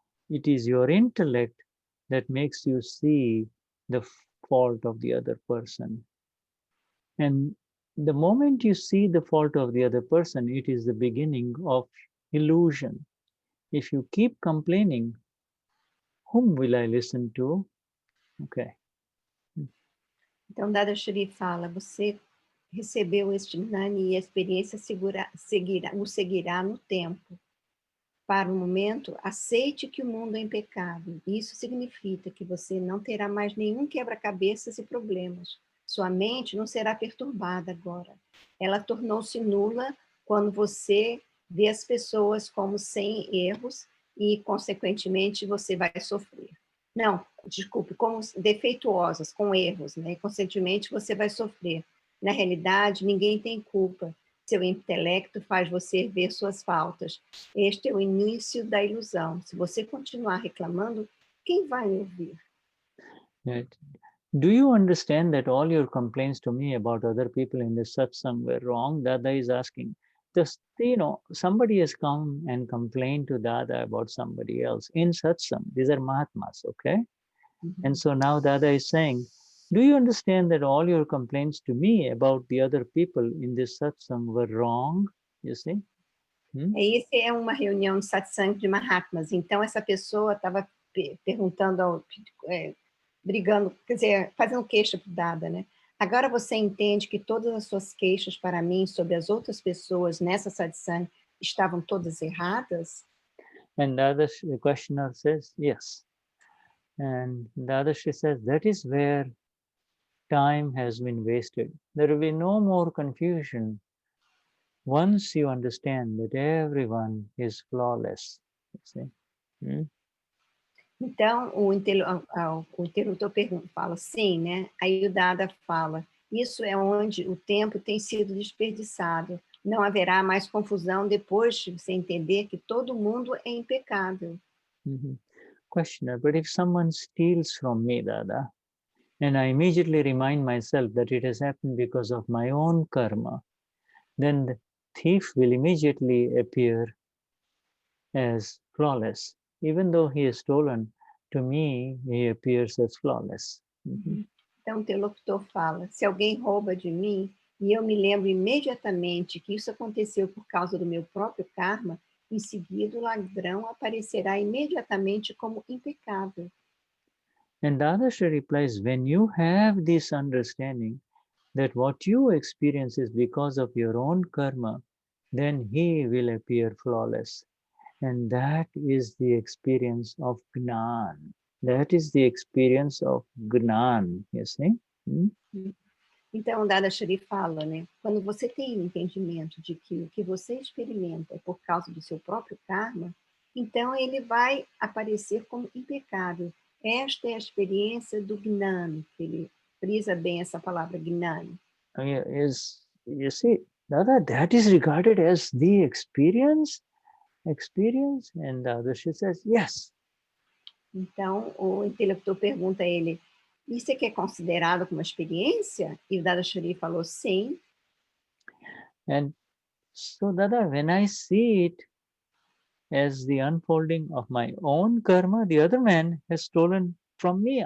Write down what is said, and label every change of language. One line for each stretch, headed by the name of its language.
English: It is your intellect that makes you see the fault of the other person. And the moment you see the fault of the other person, it is the beginning of illusion. If you keep complaining, whom will I listen to? Okay.
Portuguese: Então, Dadashri fala, você recebeu este Gnani e a experiência o seguirá no tempo. Para o momento, aceite que o mundo é impecável. Isso significa que você não terá mais nenhum quebra-cabeças e problemas. Sua mente não será perturbada agora. Ela tornou-se nula quando você vê as pessoas como sem erros e, consequentemente, você vai sofrer. Não, desculpe, como defeituosas, com erros, né? E, consequentemente, você vai sofrer. Na realidade, ninguém tem culpa. Seu intelecto faz você ver suas faltas. Este é o início da ilusão. Se você continuar reclamando, quem vai ouvir?
English: Right. Do you understand that all your complaints to me about other people in the satsang were wrong? Dada is asking. Just, somebody has come and complained to Dada about somebody else in satsang. These are Mahatmas, okay? Mm-hmm. And so now Dada is saying, do you understand that all your complaints to me about the other people in this satsang were wrong? You see?
Portuguese: Esse é uma reunião de satsang de Mahatmas. Então, essa pessoa estava perguntando, brigando, quer dizer, fazendo queixa para o Dada, né? Agora você entende que todas as suas queixas para mim sobre as outras pessoas nessa satsang estavam todas erradas?
English: And the questioner says, yes. And Dadashri says, that is where time has been wasted. There will be no more confusion once you understand that everyone is flawless. You see?
Portuguese: Então, o interlocutor fala, sim, né? Aí o Dada fala, isso é onde o tempo tem sido desperdiçado. Não haverá mais confusão depois de você entender que todo mundo é impecável.
English: Questioner, but if someone steals from me, Dada, and I immediately remind myself that it has happened because of my own karma, then the thief will immediately appear as flawless. Even though he has stolen, to me, he appears as flawless.
Portuguese: Então, o interlocutor fala, se alguém rouba de mim, e eu me lembro imediatamente que isso aconteceu por causa do meu próprio karma, em seguida o ladrão aparecerá imediatamente como impecável.
English: And Dadashri replies, when you have this understanding that what you experience is because of your own karma, then he will appear flawless. And that is the experience of Gnan. That is the experience of Gnan, you see?
Portuguese: Então, Dadashri fala, né? Quando você tem o entendimento de que o que você experimenta é por causa do seu próprio karma, então ele vai aparecer como impecável. Esta é a experiência do Gnani, que ele frisa bem essa palavra Gnani.
English: You see, that is regarded as the experience, and Dadashri says, yes.
Portuguese: Então, o interlocutor pergunta a ele, isso é que é considerado como experiência? E o Dadashri falou, sim.
English: And so, Dada, when I see it as the unfolding of my own karma, the other man has stolen from me.